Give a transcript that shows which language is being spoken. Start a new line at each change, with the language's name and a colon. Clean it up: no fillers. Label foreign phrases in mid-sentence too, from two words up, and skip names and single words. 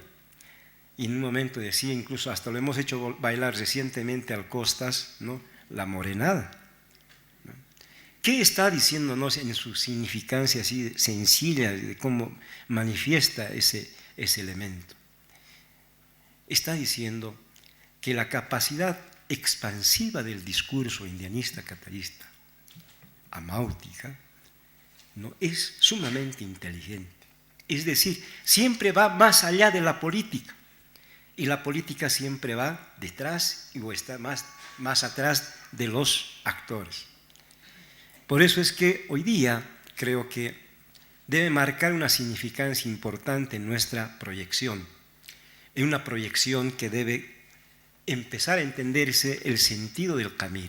Spanish: Y en un momento decía, incluso hasta lo hemos hecho bailar recientemente al Costas, ¿no?, la morenada. ¿Qué está diciéndonos en su significancia así sencilla de cómo manifiesta ese elemento? Está diciendo que la capacidad expansiva del discurso indianista catarista, amáutica, ¿no?, es sumamente inteligente. Es decir, siempre va más allá de la política, y la política siempre va detrás o está más atrás de los actores. Por eso es que hoy día creo que debe marcar una significancia importante en nuestra proyección, en una proyección que debe empezar a entenderse el sentido del Camiri.